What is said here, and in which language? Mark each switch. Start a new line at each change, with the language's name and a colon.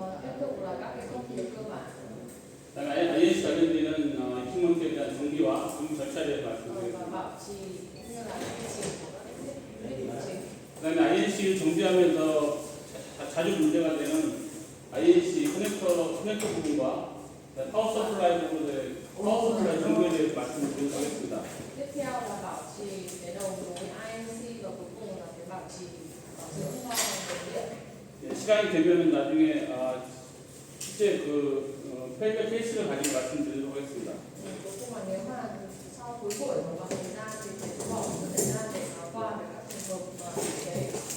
Vietnamese: Tiếp tục là các cái công việc cơ bản.
Korean: 그다음에 INC 관련되는 이킹먼트에 대한 정비와 정비 절차에 대해서
Vietnamese: Và
Korean: 말씀드리겠습니다.
Vietnamese: bảo trì cũng như là quy trình của các cái thiết bị điều chỉnh.
Korean: 그다음에 INC를 정비하면서 자주 문제가 되는 INC 커넥터 부분과 파워 서플라이 정비에 대해서 말씀드리도록 하겠습니다.
Vietnamese: Tiếp theo là bảo trì cái đầu nối INC và cuối cùng là cái bảo trì bảo dưỡng cho nguồn điện.
Korean: 시간이 되면은 나중에 실제 페이퍼 케이스를 가지고 말씀드리도록 하겠습니다.
Vietnamese: Cuối cùng là nếu mà sau cuối buổi mà có thời gian thì thầy sẽ bỏ một thời gian để nói qua về các trường hợp và cái